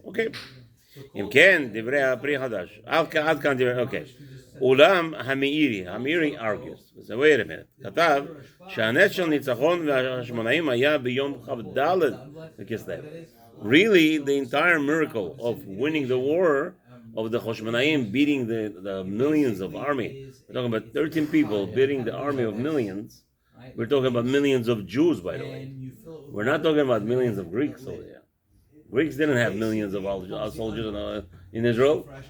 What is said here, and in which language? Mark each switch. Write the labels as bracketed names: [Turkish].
[Hebrew] Okay. אם כן, דברי הפרי חדש. עד כאן דברי, אוקיי. אולם המאירי [English] argues, so wait a minute, [Hebrew] כתב שהנס של ניצחון והחשמונאים היה ביום כ"ד בכסלו. [English] Really, the entire miracle of winning the war, of the Choshmanaim beating the millions of army. We're talking about 13 people beating the army of millions. We're talking about millions of Jews, by the way. We're not talking about millions of Greeks over there. Greeks didn't have millions of soldiers in Israel.